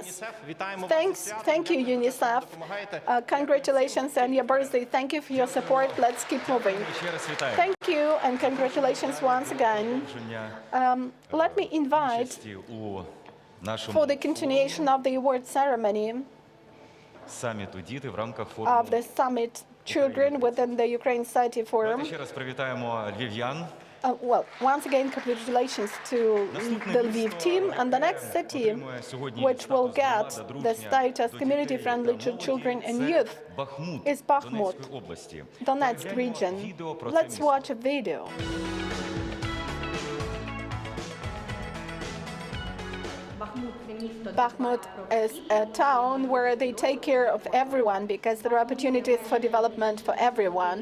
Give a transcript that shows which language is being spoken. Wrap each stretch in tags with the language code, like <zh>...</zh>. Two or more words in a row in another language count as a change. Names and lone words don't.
<en>Thank you, UNICEF. Congratulations on your birthday. Thank you for your support. Let's keep moving. Thank you, and congratulations once again. Let me invite for the continuation of the award ceremony</en> <uk>Саміту «Діти» в рамках форуму.</uk> <en>of the summit Children within the Ukraine Society Forum.</en> <uk>Давайте ще раз привітаємо львів'ян.</uk> <en>Well, once again, congratulations to the Lviv team, and the next city which will get the status community-friendly to children and youth is Bakhmut, Donetsk region. Let's watch a video. Bakhmut is a town where they take care of everyone because there are opportunities for development for everyone.</en>